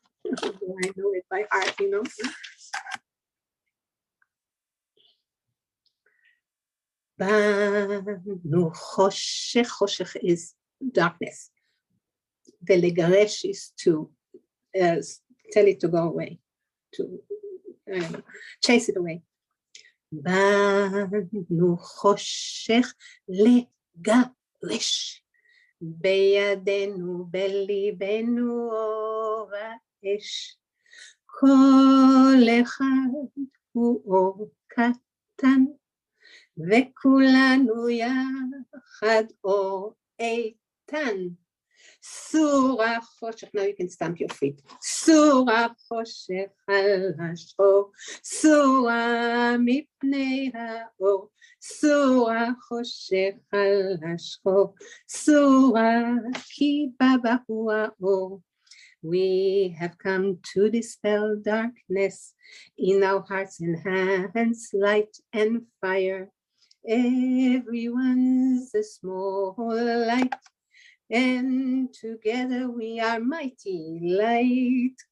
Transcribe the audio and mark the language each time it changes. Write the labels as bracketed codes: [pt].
[en] I know it by heart, Banu Choshech. Choshech is darkness. The Legaresh is to tell it to go away, to chase it away. [he] Banu Choshech Legaresh, בידינו בליבנו אור האש, כל אחד הוא אור קטן, וכולנו יחד אור איתן. סורה חושך, [en] now you can stamp your feet. [he] סורה חושך על השחור, סורה מפני האור, סורה חושך על השחור, סורה כי בא הוא האור. [en] We have come to dispel darkness in our hearts and hands, light and fire. Everyone's a small light, and together we are mighty light.